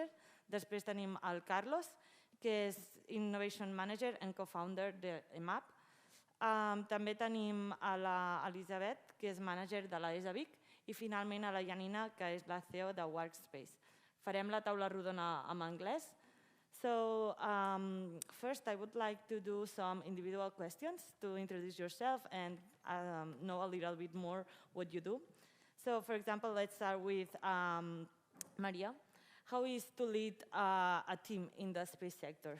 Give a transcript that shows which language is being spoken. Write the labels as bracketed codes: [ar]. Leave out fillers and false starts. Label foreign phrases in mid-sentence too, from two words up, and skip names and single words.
[ca] Després tenim el Carlos, que és [en] Innovation Manager and Co-Founder [ca] de Hemav. També tenim a l'Elisabet, que és Manager de la ESA Vic, i finalment a la Yanina, que és la CEO de UARX. Farem la taula rodona en anglès. [en] So, first I would like to do some individual questions to introduce yourself and know a little bit more what you do. So, for example, let's start with Maria. How is to lead a team in the space sector?